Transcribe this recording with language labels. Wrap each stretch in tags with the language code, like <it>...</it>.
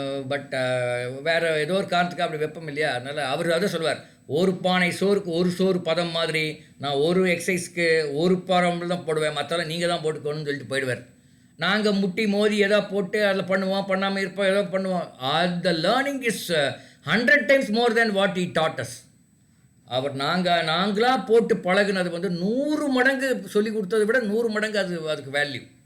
<ta>But வேறு ஏதோ ஒரு காரணத்துக்கு அப்படி வெப்பம் இல்லையா, அதனால் அவர் அதை சொல்லுவார், ஒரு பானை சோறுக்கு ஒரு சோறு பதம் மாதிரி நான் ஒரு எக்ஸசைஸ்க்கு ஒரு பதம் தான் போடுவேன், மற்றெல்லாம் நீங்கள் தான் போட்டுக்கணும்னு சொல்லிட்டு போயிடுவார். நாங்கள் முட்டி மோதி எதோ போட்டு அதில் பண்ணுவோம், பண்ணாமல் இருப்போம், ஏதோ பண்ணுவோம்.</ta> <en>The learning is 100 times more than what he taught us.</en> <ta>அவர் நாங்களாக போட்டு பழகுனது வந்து 100 மடங்கு சொல்லி கொடுத்ததை விட 100 மடங்கு அதுக்கு வேல்யூ.</ta>